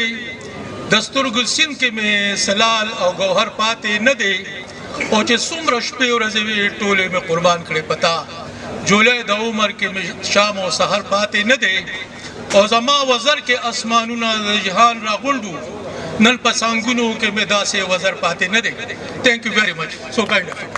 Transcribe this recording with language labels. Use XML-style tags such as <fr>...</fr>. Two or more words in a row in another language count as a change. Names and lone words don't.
<ps>د سترګو سیند کې مې سلال او گوهر پاتې نه دی. او چې څومره شپې ورځې وي ټولې مې قربان کړې پتا. جولای د عمر کې مې شام او سحر پاتې نه دی. او زما وزر کې اسمانونه د جهان راغونډو. نن په څانګونو کې مې داسې وزر پاتې نه دی.</ps> <en>Thank you very much. So kind of you.</en>